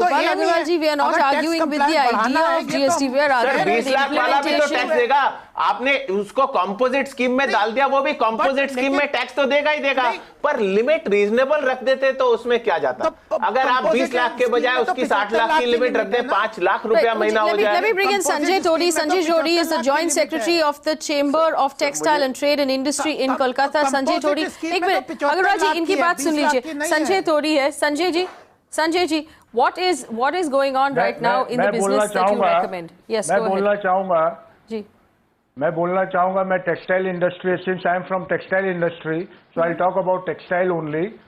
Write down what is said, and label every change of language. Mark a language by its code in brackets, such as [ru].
[en] Agarwal ji, we are not arguing with the idea of GST, we are arguing [hi] 20 lakh वाला भी तो tax देगा। आपने उसको कंपोजिट स्कीम में डाल दिया, वो भी कंपोजिट स्कीम में टैक्स तो देगा ही देगा, पर लिमिट रीजनेबल रख देते तो उसमें क्या जाता? अगर आप 20 लाख के बजाय उसकी 60 लाख की लिमिट रख दे, 5 लाख रुपया महीना हो जाए। [en] Let me bring in Sanjay Todi. Sanjay Todi is the Joint Secretary of the Chamber of Textile and Trade and Industry in Kolkata. [hi] Sanjay तोड़ी, एक मिनट अग्रवाल जी इनकी बात सुन लीजिए। संजय तोड़ी है। [en] Sanjay ji, what is going on right now in the business that you recommend? Yes, [hi] मैं बोलना चाहूंगा जी, मैं textile industry, [en] since I am from textile industry, so I'll talk about textile only.